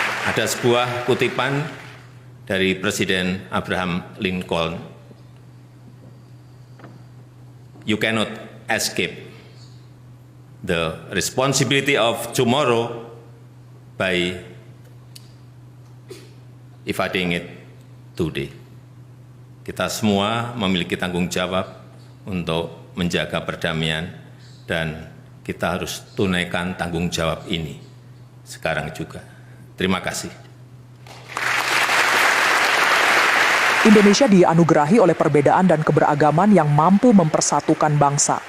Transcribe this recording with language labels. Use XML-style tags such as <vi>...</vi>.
<id>Ada sebuah kutipan dari Presiden Abraham Lincoln.</id> <en>You cannot escape the responsibility of tomorrow by evading it today.</en> <id>Kita semua memiliki tanggung jawab untuk menjaga perdamaian dan kita harus tunaikan tanggung jawab ini sekarang juga. Terima kasih. Indonesia dianugerahi oleh perbedaan dan keberagaman yang mampu mempersatukan bangsa.</id>